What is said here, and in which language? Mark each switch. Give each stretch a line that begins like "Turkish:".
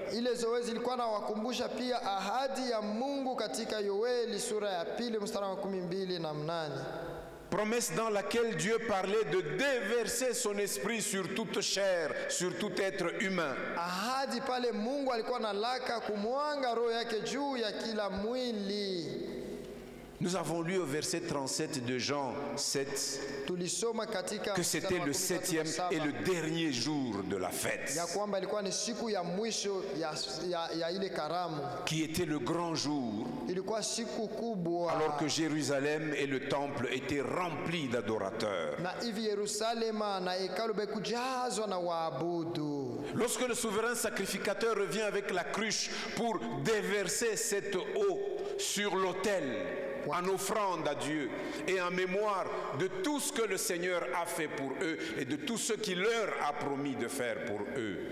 Swahili: Ile zoezi ilikuwa na wakumbusha pia ahadi ya Mungu katika Yoeli sura ya 2 mstari wa 12:8.
French: Promesse dans laquelle Dieu parlait de déverser son esprit sur toute chair, sur tout être humain.
Swahili: Ahadi pale Mungu alikuwa analaka kumwanga roho yake juu ya kila mwili.
French: Nous avons lu au verset 37 de Jean 7
Swahili: Tulisoma katika
French: que c'était le 7e et le dernier jour de la fête,
Swahili: ya kwamba ilikuwa ni siku ya mwisho ya ile karamu.
French: qui était le grand jour,
Swahili: Ilikuwa siku kubwa,
French: alors que Jérusalem et le temple étaient remplis d'adorateurs.
Swahili: na hivi Yerusalema na hekalu bekujazwa na waabudu.
French: Lorsque le souverain sacrificateur revient avec la cruche pour déverser cette eau sur l'autel, en offrande à Dieu et en mémoire de tout ce que le Seigneur a fait pour eux et de tout ce qu'il leur a promis de faire pour eux.